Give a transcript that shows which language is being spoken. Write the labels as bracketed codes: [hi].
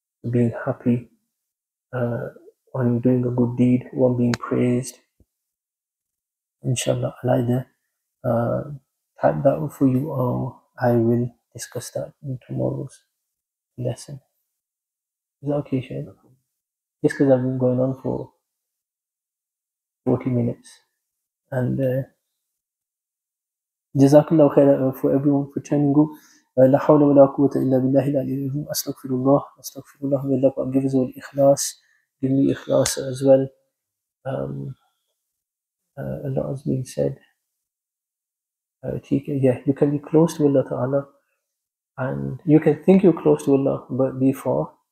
[en] Being happy on doing a good deed, one being praised, inshallah, I'll either type that up for you or I will discuss that in tomorrow's lesson. Is that okay, Shane? Just because I've been going on for 40 minutes. And Jazakallah khair for everyone for turning up. [ar] لا حول ولا قوة إلا بالله العلي العظيم. أستغفر الله [en] may Allah give us all ikhlas, give me ikhlas as well. A lot has been said. Yeah, you can be close to Allah Ta'ala and you can think you're close to Allah but be far.